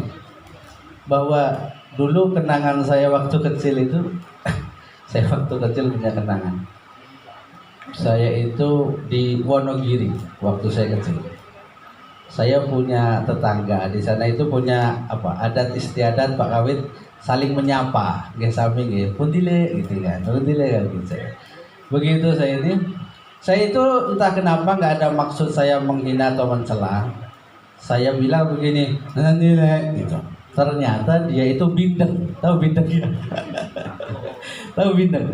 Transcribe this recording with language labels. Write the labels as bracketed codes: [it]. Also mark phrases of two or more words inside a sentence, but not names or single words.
[id] Bahwa dulu kenangan saya waktu kecil itu, saya waktu kecil punya kenangan. Saya itu di Wonogiri waktu saya kecil. Saya punya tetangga di sana itu punya adat istiadat Pak Kawit saling menyapa, [jv] nggih sami nggih, puntile [id] gitu kan, puntile kan gitu. Begitu saya itu entah kenapa nggak ada maksud saya menghina atau mencela. Saya bilang begini, nile gitu. Ternyata dia itu bindeng, tahu bindeng ya? Tahu bindeng?